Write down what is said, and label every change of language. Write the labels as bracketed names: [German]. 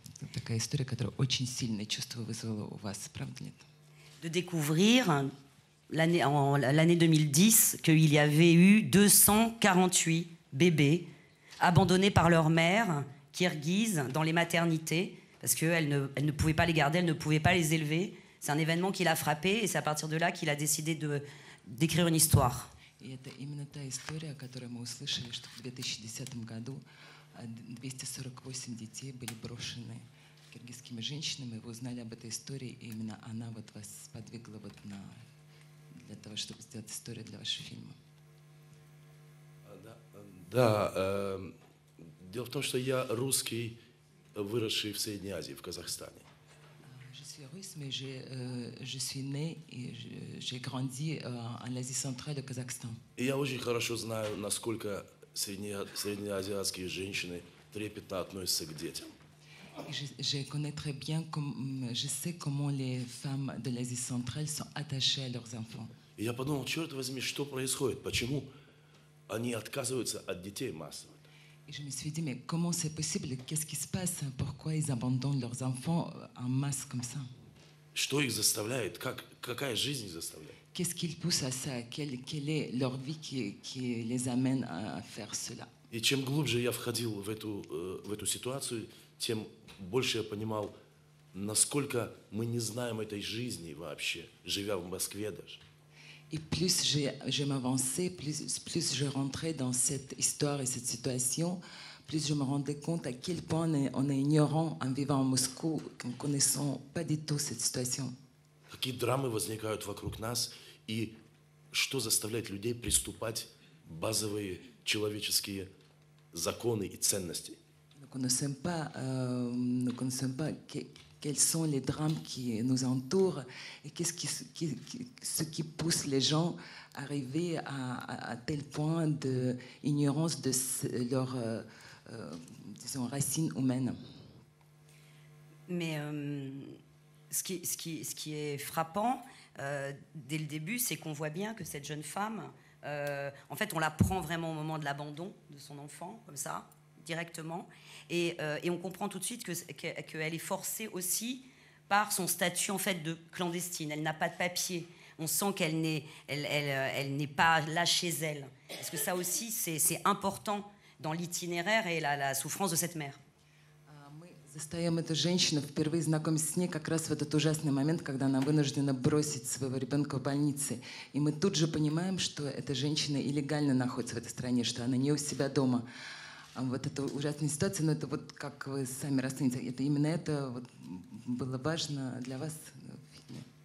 [Russian] Это такая история, которая очень сильное чувство вызвала у вас, правда ли? [French] De découvrir l'année 2010 qu'il y avait eu 248 bébés abandonnés par leur mère kirghize dans les maternités parce qu'elle ne pouvait pas les garder, elle ne pouvait pas les élever. C'est un événement qui l'a frappé et c'est à partir de là qu'il a décidé d'écrire une histoire. [Russian] И это именно та история, которую мы услышали, что в 2010 году 248 детей были брошены киргизскими женщинами. Вы узнали об этой истории, и именно она вот вас сподвигла вот для того, чтобы сделать историю для вашего фильма. Да, дело в том, что я русский, выросший в Средней Азии, в Казахстане. [French] Je suis russe, mais je suis né et j'ai grandi en Asie centrale, au Kazakhstan. [Russian] И я очень хорошо знаю, насколько среднеазиатские женщины трепетно относятся к детям. [French] Je connais très bien, je sais comment les femmes de l'Asie centrale sont attachées à leurs enfants. [Russian] И я подумал, черт возьми, что происходит? Почему они отказываются от детей массово? [French] Et je me suis dit, mais comment c'est possible? Qu'est-ce qui se passe? Pourquoi ils abandonnent leurs enfants en masse comme ça? [Russian] Что их заставляет? Какая жизнь их заставляет? [French] Qu'est-ce qui les pousse à ça? Quelle est leur vie qui les amène à faire cela? [Russian] И чем глубже я входил в эту ситуацию, тем больше я понимал, насколько мы не знаем этой жизни вообще, живя в Москве даже. [French] Et plus je m'avançais, plus je rentrais dans cette histoire et cette situation, plus je me rendais compte à quel point on est ignorant en vivant à Moscou, qu'en ne connaissant pas du tout cette situation. [Russian] Какие драмы возникают вокруг нас и что заставляет людей приступать базовые человеческие законы и ценности. [French] Nous ne connaissons pas quels sont les drames qui nous entourent et ce qui pousse les gens à arriver à tel point d'ignorance de leurs disons, racines humaines. Mais ce qui est frappant dès le début, c'est qu'on voit bien que cette jeune femme, en fait, on la prend vraiment au moment de l'abandon de son enfant, comme ça, directement. Et on comprend tout de suite qu'elle est forcée aussi par son statut en fait de clandestine. Elle n'a pas de papier. On sent qu'elle n'est pas là chez elle. Parce que ça aussi, c'est important dans l'itinéraire et la souffrance de cette mère. [Russian] Мы застаем эту женщину, впервые знакомимся с ней как раз в этот ужасный момент, когда она вынуждена бросить своего ребенка в больнице. И мы тут же понимаем, что эта женщина илlegально находится в этой стране, что она не у себя дома. Вот эта ужасная ситуация, но это вот как вы сами расцените, это именно это вот было важно для вас в фильме?